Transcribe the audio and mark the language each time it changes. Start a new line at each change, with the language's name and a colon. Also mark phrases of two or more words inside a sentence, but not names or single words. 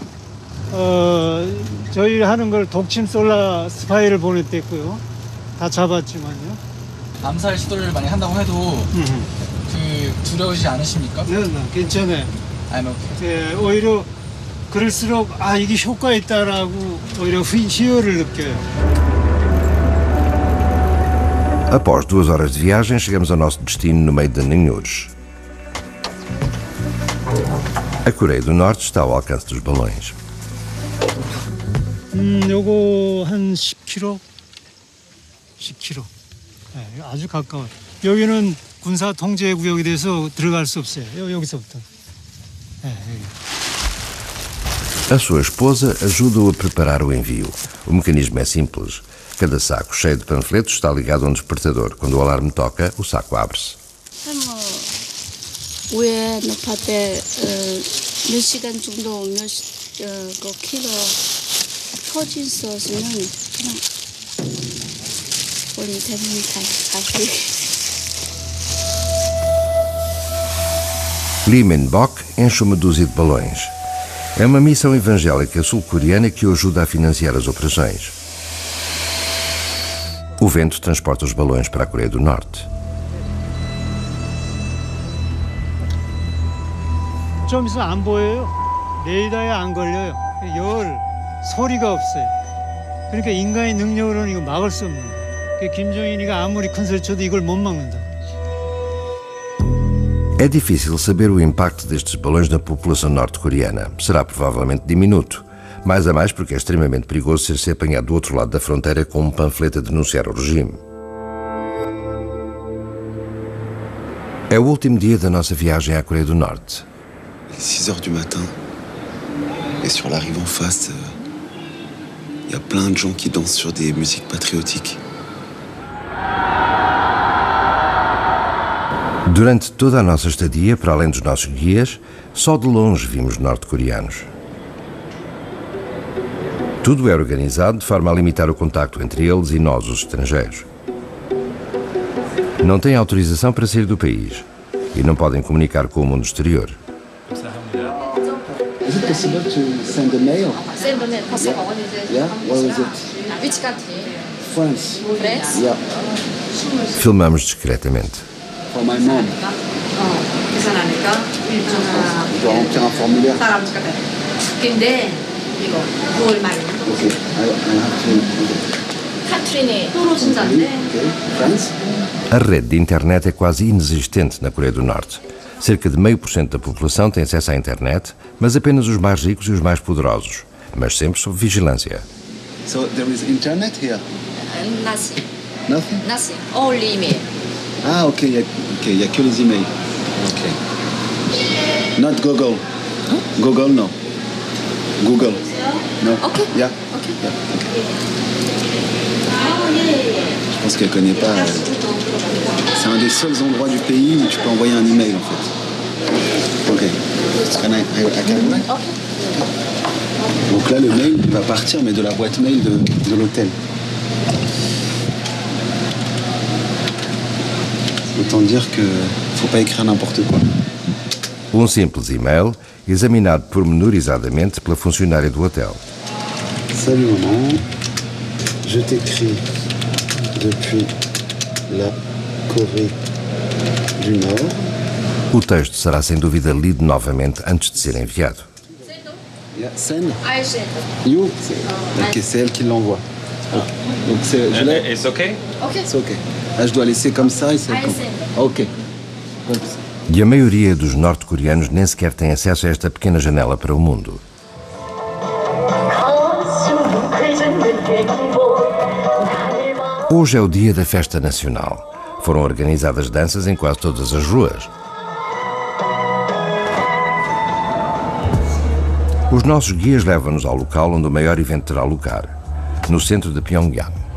Korean: 저희 하는 걸 독침 솔라 스파이를 보냈댔고요. 다 잡았지만요. 암살 시도를 많이 한다고 해도 두려우시지 않으십니까? 네, 괜찮아요.
English: I'm okay.
Korean: 네, 오히려 그럴수록 이게 효과 있다라고 오히려 희열을 느껴요.
Portuguese: Após 2 horas de viagem, chegamos ao nosso destino no meio de ninhures. A Coreia do Norte está ao alcance dos balões.
Korean: 요거 한 10km? 10km. 네, 아주 가까워요. 여기는 군사 통제 구역이 돼서 들어갈 수 없어요. 여기서부터. 네, 여기.
Portuguese: A sua esposa ajuda-o a preparar o envio. O mecanismo é simples. Cada saco cheio de panfletos está ligado a um despertador. Quando o alarme toca, o saco abre-se.
Korean: 위에 높을 때 몇 시간 정도 그 키로 터진 소스는 그냥 우리 대부분 가고.
Portuguese: Lee Min-bok enche uma dúzia de balões. É uma missão evangélica sul-coreana que o ajuda a financiar as operações. O vento transporta os balões para a Coreia do Norte.
Korean: 좀 있으면 안 보여요. 레이더에 안 걸려요. 소리가 없어요. 그러니까 인간의 능력으로는 이거 막을 수 없는 거예요. 김정인이가 아무리 큰 소리 쳐도 이걸 못 막는다.
Portuguese: É difícil saber o impacto destes balões na população norte-coreana. Será provavelmente diminuto. Mais a mais porque é extremamente perigoso ser-se apanhado do outro lado da fronteira com um panfleto a denunciar o regime. É o último dia da nossa viagem à Coreia do Norte.
French: 6 h du matin. Et sur la rive en face, y a plein de gens qui dansent sur des musiques patriotiques.
Portuguese: Durante toda a nossa estadia, para além dos nossos guias, só de longe vimos norte-coreanos. Tudo é organizado de forma a limitar o contacto entre eles e nós, os estrangeiros. Não têm autorização para sair do país e não podem comunicar com o mundo exterior.
English: Is it possible to send a mail? Send a mail, possible. Yeah, where is it? Which country? France. France? Yeah.
Portuguese: Filmamos discretamente.
English: For my mom.
Korean: 계산하니까
French: Je dois remplir un formulaire.
Korean: 근데 이거 9월 말
English: Okay, I have to.
Korean: 카트린이 떨어진다는데.
English: Okay, France.
Portuguese: A rede de internet é quase inexistente na Coreia do Norte. Cerca de 0,5% da população tem acesso à internet, mas apenas os mais ricos e os mais poderosos, mas sempre sob vigilância.
English: So there is internet here? Nothing. Nothing? Nothing. Only email.
French: Ah, ok, il n'y a que les emails.
English: Ok. Not Google. Google, no. Google. No. Ok. Yeah. Ok. Yeah.
French: Je pense qu'elle ne connaît pas. C'est un des seuls endroits du pays où tu peux envoyer un email, en fait.
English: Ok. Can I can Ok.
French: Donc là, le mail va partir, mais de la boîte mail de l'hôtel. Autant dire que faut pas écrire n'importe quoi.
Portuguese: Simples e-mail examinado pormenorizadamente pela funcionária do hotel.
French: Salut maman, je t'écris depuis la Corée du Nord.
Portuguese: O texto será sem dúvida lido novamente antes de ser enviado.
English: Sen. You.
French: Ok, c'est elle qui l'envoie. Donc je l'ai.
English: It's okay?
French: C'est ok. Là, je dois laisser comme ça et c'est ok.
Portuguese: E a maioria dos norte-coreanos nem sequer tem acesso a esta pequena janela para o mundo. Hoje é o dia da festa nacional. Foram organizadas danças em quase todas as ruas. Os nossos guias levam-nos ao local onde o maior evento terá lugar, no centro de Pyongyang.